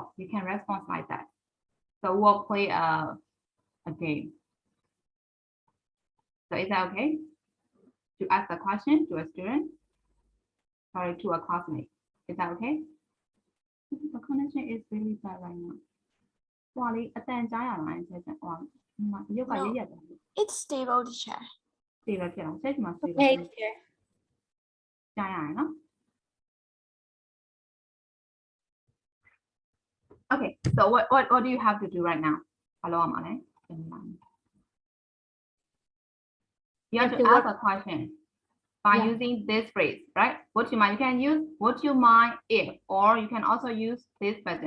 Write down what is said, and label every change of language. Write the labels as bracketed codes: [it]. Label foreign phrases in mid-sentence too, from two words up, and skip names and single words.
[en] You can respond like that. So we'll play a game. So is that okay? To ask a question to a student? Sorry, to a classmate. Is that okay? The connection connection is really bad right now. [my] ဟိုလေအတန်ကြားရလားဆက်ချက်ဟိုရုပ်ကရရတယ် [en] It's stable, teacher. [my] စေပဲဖြစ်အောင်ဆက်ချင်မှာစေပဲ [en] Okay, teacher. [my] ကြားရတယ်နော် [en] Okay, so what do you have to do right now? Hello, Amane. You have to ask a question by using this phrase, right? Would you mind? You can use would you mind if, or you can also use this present.